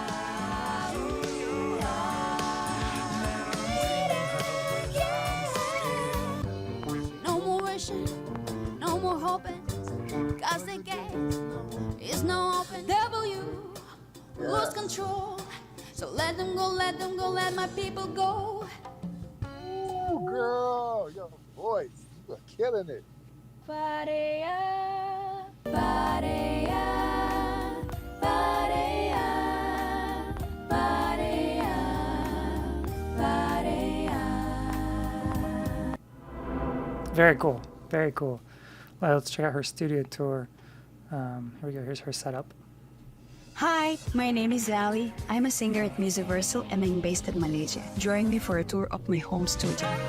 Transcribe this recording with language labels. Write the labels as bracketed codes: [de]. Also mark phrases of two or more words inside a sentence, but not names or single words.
[en] No more wishing, no more hoping, 'cause the gate is no open. Devil, you lose control. So let them go, let my people go. Ooh, girl, your voice, you are killing it. Ba-de-ya, ba-de-ya, ba-de-ya, ba-de-ya, ba-de-ya. Very cool. Very cool. Well, let's check out her studio tour. Here we go. Here's her setup. Hi, my name is Ali. I'm a singer at Musiversal and I'm based in Malaysia. Join me for a tour of my home studio.